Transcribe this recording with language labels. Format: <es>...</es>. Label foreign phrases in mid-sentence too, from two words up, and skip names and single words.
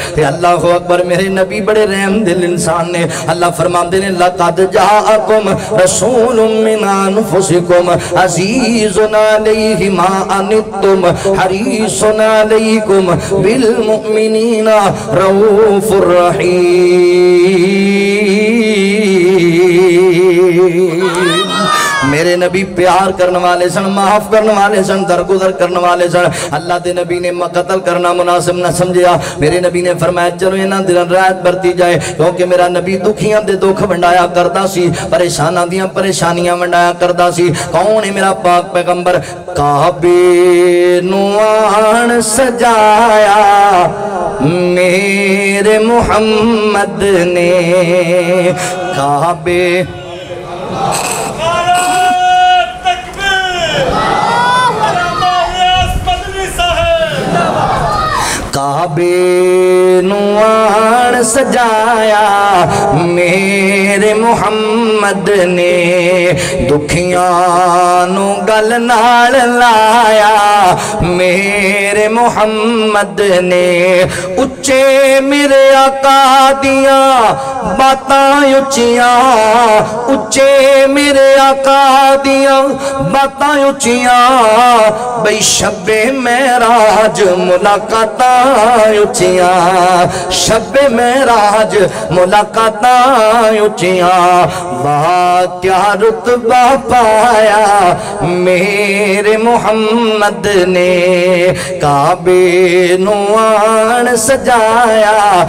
<pa>تے اللہ اکبر. میرے نبی بڑے رحم دل انسان نے. اللہ فرماندے نے</pa> <ar>لقد جاءکم رسول من انفسکم عزیز علیہ ما عنتم حریص علیکم بالمؤمنین رؤوف الرحیم.</ar> <pa>میرے نبی پیار کرنے والے سن, معاف کرنے والے سن, درگزر کرنے والے سن. اللہ دے نبی نے قتل کرنا مناسب نہ سمجھیا. میرے نبی نے فرمایا چلو انہاں دن رات برتی جائے, کیونکہ میرا نبی دکھیاں دے دکھ ونڈایا کردا سی, پریشاناں دیاں پریشانیاں ونڈایا کردا سی. کون ہے میرا پاک پیغمبر؟ کعبے نو آن سجایا میرے محمد نے, کعبے کعبے نو آن سجایا میرے محمد نے, دکھیاں نو گل نال لایا میرے محمد نے اچے میرے آقا دیاں باتاں اچیاں اچے میرے آقا دیاں باتاں اچیاں بھئی شب معراج ملاقاتاں اچیاں شب معراج ملاقاتاں اچیاں واہ کیا رتبہ پایا میرے محمد نے کعبے نو آن سجایا</pa>